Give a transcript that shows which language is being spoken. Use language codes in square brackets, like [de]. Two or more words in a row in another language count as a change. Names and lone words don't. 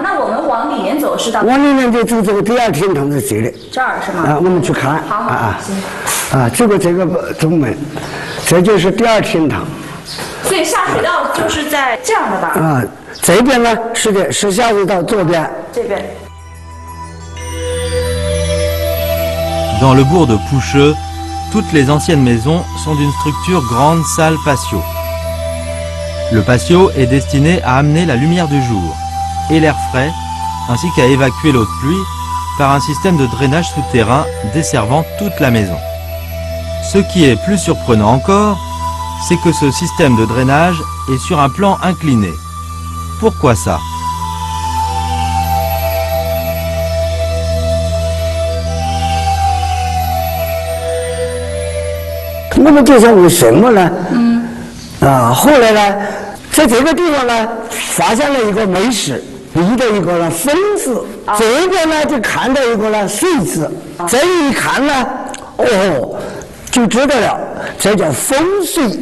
[zh] 那我们往里面走是到？往里面就走这个第二厅堂在这里。这儿是吗？我们去看。好，行。这个中门，这就是第二厅堂。所以下水道就是在这样的吧？这边呢是的，是下水道左边。这边。 [fr] Dans le bourg de Pushë, toutes les anciennes maisons sont d'une structure grande salle patio. Le patio est destiné à amener la lumière du jour et l'air frais, ainsi qu'à évacuer l'eau de pluie, par un système de drainage souterrain desservant toute la maison. Ce qui est plus surprenant encore, c'est que ce système de drainage est sur un plan incliné. Pourquoi ça ? [zh] 我们就想为什么呢？后来呢，在这个地方呢，发现了一个门石，立的一个呢风字，这边呢就看到一个呢水字，这一看呢，就知道了，这叫风水。